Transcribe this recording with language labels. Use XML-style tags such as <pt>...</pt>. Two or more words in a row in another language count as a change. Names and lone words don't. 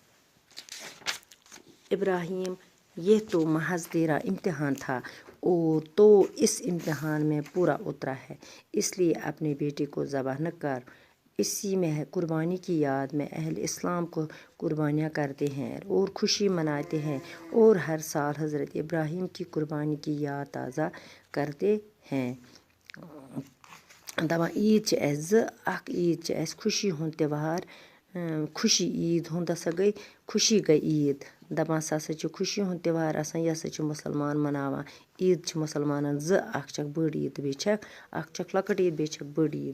<ur>ابراہیم یہ تو محض تیرا امتحان تھا اور تو اس امتحان میں پورا اترا ہے، اس لیے اپنے بیٹے کو ذبح نہ کر۔ اسی میں قربانی کی یاد میں اہل اسلام کو قربانیاں کرتے ہیں اور خوشی مناتے ہیں، اور ہر سال حضرت ابراہیم کی قربانی کی یاد تازہ کرتے ہیں۔</ur> <ks>دپان عید چھ اسہِ زٕ، اکھ عید چھ اسہِ خوشی ہُنٛد تہوار، خوشی عید ہُنٛد ہسا گٔے خوشی گٔے عید۔ دپان سا ہسا چھُ خوشی ہُنٛد تہوار آسان، یہِ ہسا چھِ مُسلمان مناوان۔ عید چھِ مُسلمانن زٕ، اکھ چھکھ بٔڑ عید تہٕ بیٚیہِ چھکھ اکھ چھکھ لۄکٕٹ عید بیٚیہِ چھکھ بٔڑ عید۔</ks>